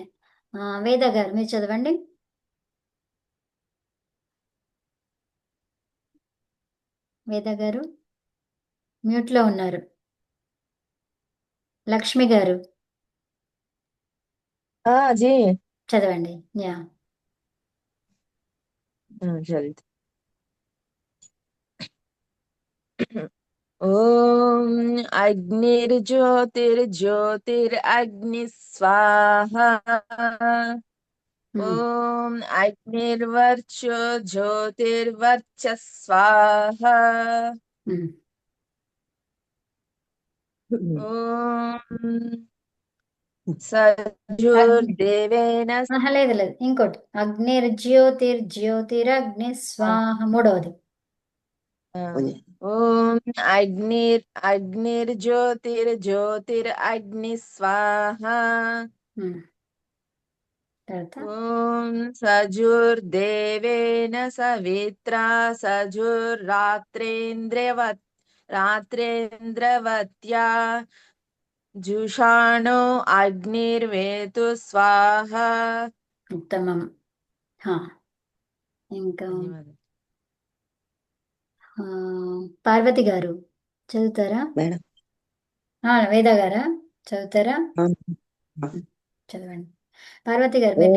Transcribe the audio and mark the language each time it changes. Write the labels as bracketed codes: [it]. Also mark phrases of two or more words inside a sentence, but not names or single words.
[te] వేద గారు మీరు చదవండి. వేద గారు మ్యూట్లో ఉన్నారు. లక్ష్మి గారు जी చదవండి. యా जल्दी। [sa] ओम अग्निर्ज्योतिर्ज्योतिरग्नि स्वाहा। ఉమ్, ओम अग्निर्वर्चो ज्योतिर्वर्च स्वाहा। ఉమ్. ओम అగ్ని सजुर्देवेन [te] లేదు లేదు, ఇంకోటి [sa] అగ్నిర్జ్యోతిర్జ్యోతిరగ్ని స్వాహ [te] మూడవది. [sa] ओम अग्निर्ज्योतिर्ज्योतिरग्नि स्वाहा। [te] ఉమ్, తర్వాత [sa] ओम सजुर्देवेन सवित्रा रात्रेन्द्रवत्या जुषाणो अग्निर्वेतु स्वाहा। [te] ఉత్తమం. హా, ఇంకా ధన్యవాదాలు ఆ, పార్వతి గారు చదువుతారా? మేడం. వేద గారా చదువుతారా? ఆ, చదవండి. పార్వతి గారు మీరు